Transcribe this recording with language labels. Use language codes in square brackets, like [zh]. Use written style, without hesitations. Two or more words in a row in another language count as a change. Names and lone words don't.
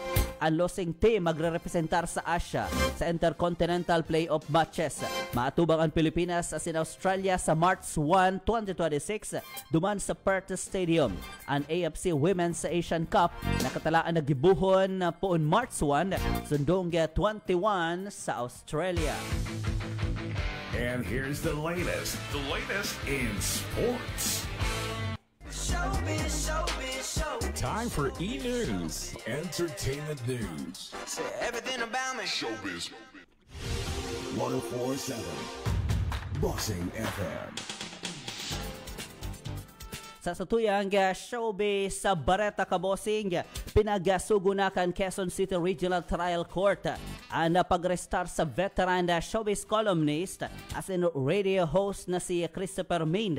[bik] Ang losing team magre-representar sa Asia sa Intercontinental Playoff matches. Maatubang ang Pilipinas asin Australia sa March 1, 2026 duman sa Perth Stadium. Ang AFC Women's Asian Cup nakatalaan na gibuhon poon March 1 sundong 21 sa Australia. [en] And here's the latest in sports. Showbiz. Time for E-News, entertainment news. Everything about me. Showbiz. 104.7 Bossing FM. [bik] Sa satuyang showbiz sa Bareta Kabosing, pinagasugunakan Quezon City Regional Trial Court ang pag-restart sa [en] veteran showbiz columnist [bik] as in [en] radio host [bik] na si Christopher Mind.